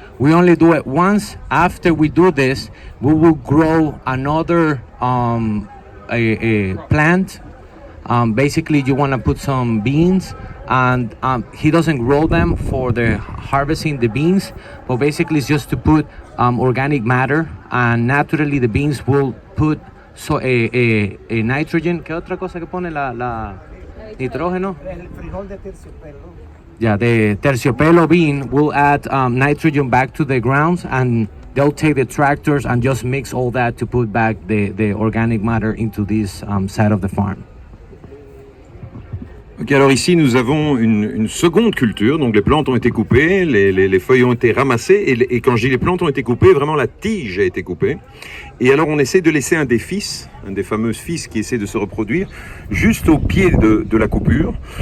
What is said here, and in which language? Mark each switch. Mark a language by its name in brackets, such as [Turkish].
[English] We only do it once. After we do this, we will grow another a plant. Basically, you want to put some beans, and he doesn't grow them for the harvesting the beans, but basically it's just to put organic matter, and naturally the beans will put a nitrogen. [Spanish] ¿Qué otra cosa que pone la nitrógeno? El frijol de terciopelo. [English] Yeah, the terciopelo bean will add nitrogen back to the grounds, and they'll take the tractors and just mix all that to put back the organic matter into this side of the farm. [French] Okay, alors ici nous avons une seconde culture, donc les plantes ont été coupées, les feuilles ont été ramassées, et quand je dis les plantes ont été coupées, vraiment la tige a été coupée. Et alors on essaie de laisser un des fils, un des fameux fils qui essaie de se reproduire, juste au pied de la coupure.